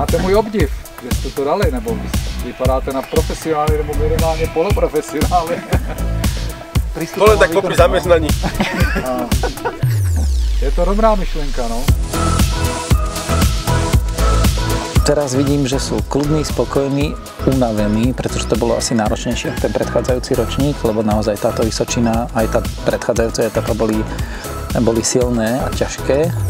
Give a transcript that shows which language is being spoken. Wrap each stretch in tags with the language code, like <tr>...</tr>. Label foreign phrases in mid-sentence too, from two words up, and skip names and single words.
<cs>můj obdiv, že jste to dali, nebo vypadáte na profesionály, nebo minimálně poloprofesionály.</cs> <sk>To len tak popri zamestnaní.</sk> <cs>Je to dobrá myšlenka, no.</cs> <sk>Teraz vidím, že sú kľudní, spokojní, unavení, pretože to bolo asi náročnejšie ako ten predchádzajúci ročník, lebo naozaj táto Vysočina, aj tá predchádzajúca etapa boli silné a ťažké.</sk>